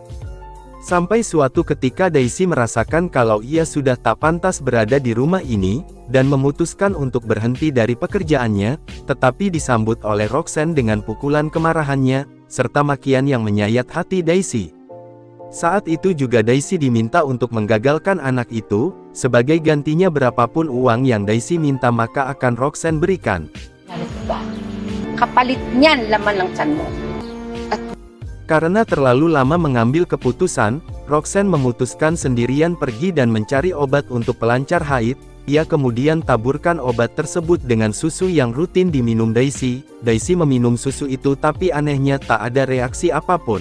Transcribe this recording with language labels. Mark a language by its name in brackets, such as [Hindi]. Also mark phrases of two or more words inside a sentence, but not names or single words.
[Indonesian] Sampai suatu ketika Daisy merasakan kalau ia sudah tak pantas berada di rumah ini, dan memutuskan untuk berhenti dari pekerjaannya, tetapi disambut oleh Roxanne dengan pukulan kemarahannya, serta makian yang menyayat hati Daisy. Saat itu juga Daisy diminta untuk menggagalkan anak itu. Sebagai gantinya berapapun uang yang Daisy minta maka akan Roxanne berikan. [Filipino] Ano ba? Kapalit niyan laman ng tiyan mo. [Indonesian] Karena terlalu lama mengambil keputusan, Roxanne memutuskan sendirian pergi dan mencari obat untuk pelancar haid. Ia kemudian taburkan obat tersebut dengan susu yang rutin diminum Daisy. Daisy meminum susu itu tapi anehnya tak ada reaksi apapun.